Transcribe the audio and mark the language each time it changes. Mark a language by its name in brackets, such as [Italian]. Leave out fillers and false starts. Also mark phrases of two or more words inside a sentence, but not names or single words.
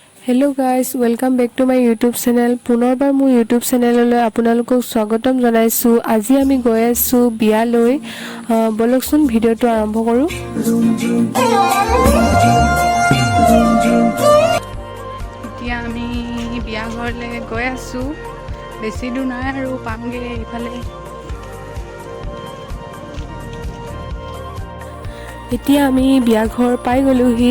[English] Hello guys welcome back to my YouTube channel [Assamese] পুনৰবাৰ মোৰ ইউটিউব চেনেললৈ আপোনালোকক স্বাগতম জনাইছো। আজি আমি গৈ আছো বিয়ালৈ। বলকচোন ভিডিওটো আৰম্ভ কৰো। এতিয়া আমি বিয়া ঘৰলৈ গৈ আছো। বেছি দূৰ নাই আৰু পামগে ইফালে। এতিয়া আমি বিয়া ঘৰ পাই গলোহি।